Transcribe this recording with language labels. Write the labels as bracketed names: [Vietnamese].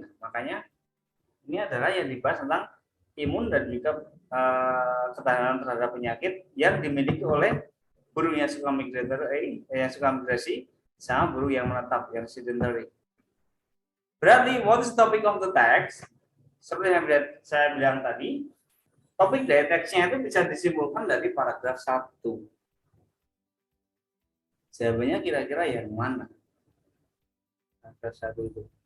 [Indonesian] Nah, makanya ini adalah yang dibahas tentang imun dan juga ketahanan terhadap penyakit yang dimiliki oleh burung yang suka migrasi sama burung yang menetap yang sedentary. Berarti [English] what is the topic of the text? [Indonesian] Seperti yang saya bilang tadi, topik dari teksnya itu bisa disimpulkan dari paragraf 1. Jawabannya kira-kira yang mana? Paragraf 1 itu.